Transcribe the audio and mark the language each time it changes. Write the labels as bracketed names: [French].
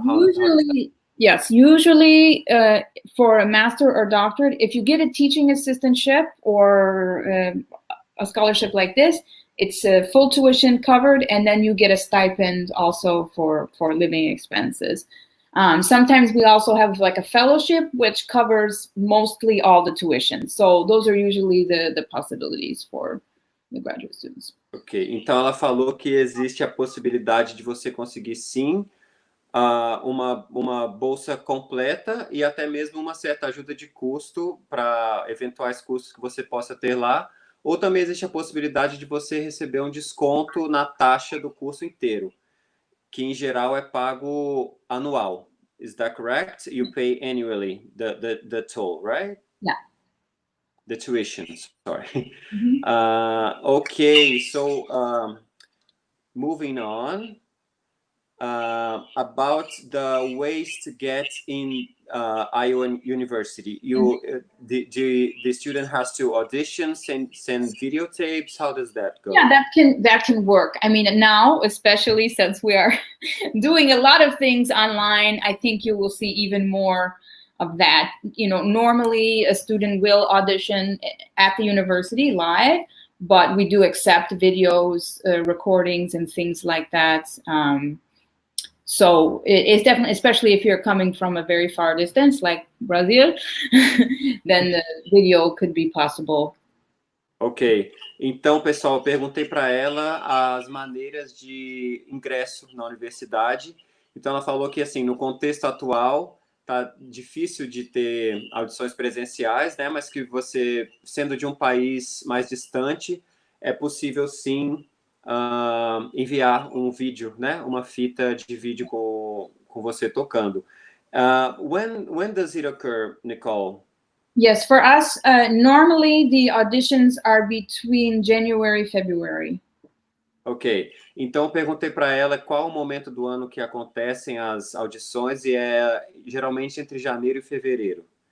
[English] usually yes, usually for a master or doctorate, if you get a teaching assistantship or a scholarship like this, it's a full tuition covered, and then you get a stipend also for living expenses. Sometimes we also have like a fellowship, which covers mostly all the tuition. So those are usually the possibilities for the graduate students. [Portuguese] Ok, então ela falou que existe a possibilidade de você conseguir sim uma bolsa completa e até mesmo uma certa ajuda de custo para eventuais custos que você possa ter lá, ou também existe a possibilidade de você receber um desconto na taxa do curso inteiro, que em geral é pago anual. [English] Is that correct? You pay annually the toll, right? Yeah. The tuition, sorry. Mm-hmm. Okay, so moving on, about the ways to get in Iowa University. The student has to audition, send videotapes. How does that go? Yeah, that can work. I mean, now, especially since we are doing a lot of things online, I think you will see even more of that. You know, normally a student will audition at the university live, but we do accept videos, recordings, and things like that. So it's definitely, especially if you're coming from a very far distance, like Brazil, then the video could be possible. Ok. [Portuguese] Então, pessoal, eu perguntei para ela as maneiras de ingresso na universidade. Então, ela falou que, assim, no contexto atual, tá difícil de ter audições presenciais, né? Mas que você, sendo de um país mais distante, é possível, sim, enviar um vídeo, né? Uma fita de vídeo com você tocando. [English] When does it occur, Nicole? Yes, for us, normally the auditions are between January and February. [Portuguese] Ok, então eu perguntei para ela qual o momento do ano que acontecem as audições, e é geralmente entre janeiro e fevereiro.